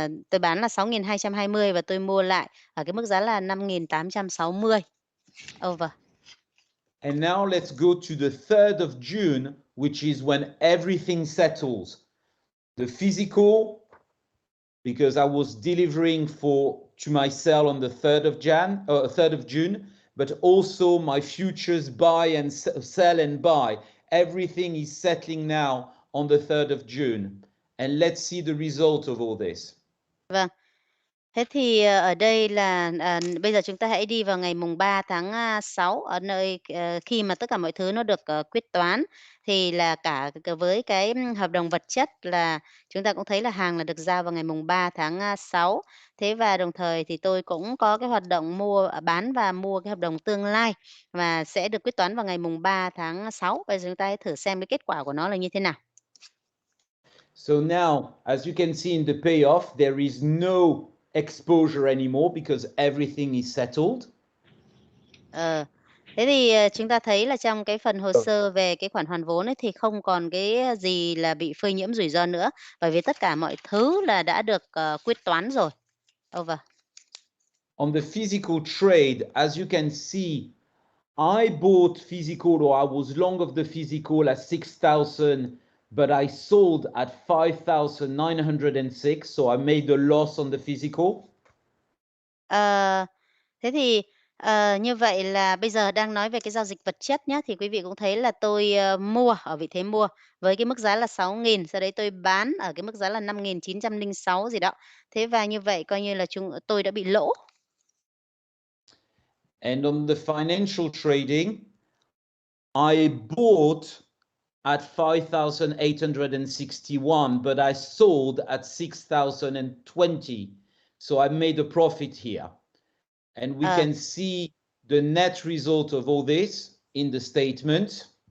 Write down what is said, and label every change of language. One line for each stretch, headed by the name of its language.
Vietnamese: tôi bán là 6.220 và tôi mua lại ở cái mức giá là 5.860.
English: Over. And now let's go to the 3rd of June, which is when everything settles. The physical, because I was delivering to my sell on the 3rd of June, but also my futures buy and sell and buy. Everything is settling now on the 3rd of June. And let's see the result of all this.
Vietnamese: Vâng. Thế thì ở đây là bây giờ chúng ta hãy đi vào ngày mùng 3 tháng 6 ở nơi khi mà tất cả mọi thứ nó được quyết toán thì là cả với cái hợp đồng vật chất là chúng ta cũng thấy là hàng là được giao vào ngày mùng 3 tháng 6. Thế và đồng thời thì tôi cũng có cái hoạt động bán và mua cái hợp đồng tương lai và sẽ được quyết toán vào ngày mùng 3 tháng 6. Bây giờ chúng ta hãy thử xem cái kết quả của nó là như thế nào.
English: So now, as you can see in the payoff, there is no exposure anymore because everything is settled.
Vietnamese: Thế thì chúng ta thấy là trong cái phần hồ sơ về cái khoản hoàn vốn ấy thì không còn cái gì là bị phơi nhiễm rủi ro nữa, bởi vì tất cả mọi thứ là đã được quyết toán rồi.
English: Over. On the physical trade, as you can see, I bought physical, or I was long of the physical at 6,000, but I sold at 5,906, so I made a loss on the physical.
Vietnamese: Thế thì như vậy là bây giờ đang nói về cái giao dịch vật chất nhé, thì quý vị cũng thấy là tôi mua ở vị thế mua với cái mức giá là 6.000, sau đấy tôi bán ở cái mức giá là 5.906 gì đó. Thế và như vậy coi như là tôi đã bị lỗ.
English: And on the financial trading, I bought at 5,861, but I sold at 6,020. So I made a profit here. And we can see the net result of all this in the statement.